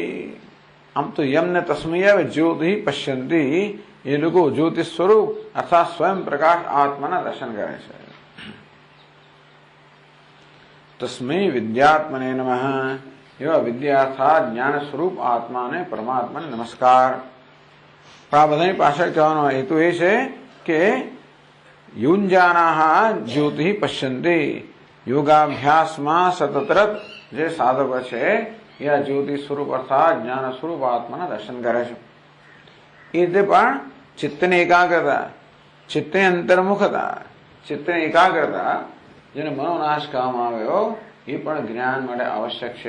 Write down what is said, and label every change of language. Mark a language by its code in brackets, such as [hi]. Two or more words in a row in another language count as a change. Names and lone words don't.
[gu] આમ તો યમ ને તસ્મૈ આવે, [sa] જ્યોતિ પશ્યંતી, [gu] એ લોકો જ્યોતિ સ્વરૂપ અર્થાત સ્વયં પ્રકાશ આત્માના દર્શન કરે છે. [sa] તસ્મૈ વિદ્યાત્મને નમઃ, [gu] એવા વિદ્યા જ્ઞાન સ્વરૂપ આત્માને, પરમાત્માને નમસ્કાર. પણ આ બધાની પાછળ કહેવાનો હેતુ એ છે કે [sa] युञ्जानाः ज्योतिः पश्यन्ति [gu] योगाभ्यासમાં સતત જે સાધકો છે એ આ જ્યોતિ સ્વરૂપ અર્થાત જ્ઞાન સ્વરૂપ આત્માના દર્શન કરે છે. એ રીતે પણ ચિત્તની એકાગ્રતા, ચિત્તની અંતર્મુખતા, ચિત્તની એકાગ્રતા જેને મનોનાશ કહેવામાં આવ્યો એ પણ જ્ઞાન માટે આવશ્યક છે.